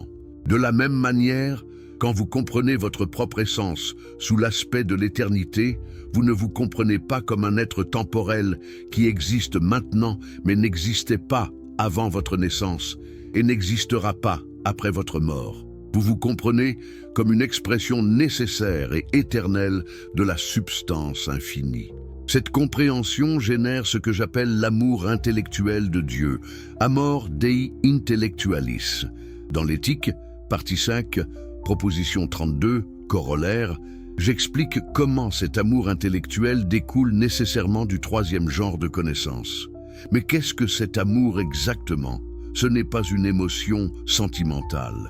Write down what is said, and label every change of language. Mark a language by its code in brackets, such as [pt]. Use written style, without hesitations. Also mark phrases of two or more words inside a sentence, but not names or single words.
[fr] De la même manière, quand vous comprenez votre propre essence sous l'aspect de l'éternité, vous ne vous comprenez pas comme un être temporel qui existe maintenant mais n'existait pas avant votre naissance et n'existera pas après votre mort. Vous vous comprenez comme une expression nécessaire et éternelle de la substance infinie. Cette compréhension génère ce que j'appelle l'amour intellectuel de Dieu, [la] amor Dei intellectualis. [fr] Dans l'éthique, partie 5, proposition 32, corollaire, j'explique comment cet amour intellectuel découle nécessairement du troisième genre de connaissance. Mais qu'est-ce que cet amour exactement? Ce n'est pas une émotion sentimentale.